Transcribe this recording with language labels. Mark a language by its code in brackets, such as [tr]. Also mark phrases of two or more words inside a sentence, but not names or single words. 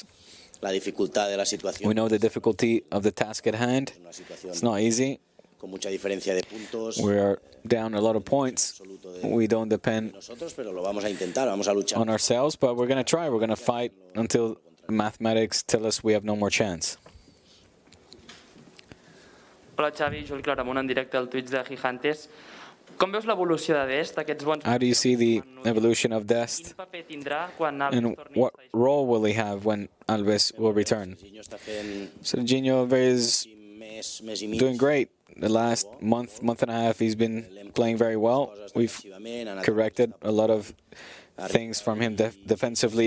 [en] We know the difficulty of the task at hand. It's not easy. We are down a lot of points. We don't depend on ourselves, but we're going to try. We're going to fight until mathematics tell us we have no more chance. [ca] Hola Xavi, Joel Claramunt en directe al Twitch de Gigantes. Com veus l'evolució de Dest, aquests bons... [en] How do you see the evolution of Dest? [ca] Quin paper tindrà quan Alves [en] And [ca] torni [en] what role will he have when Alves will return? Serginho is doing great. The last month and a half, he's been playing very well. We've corrected a lot of things from him defensively.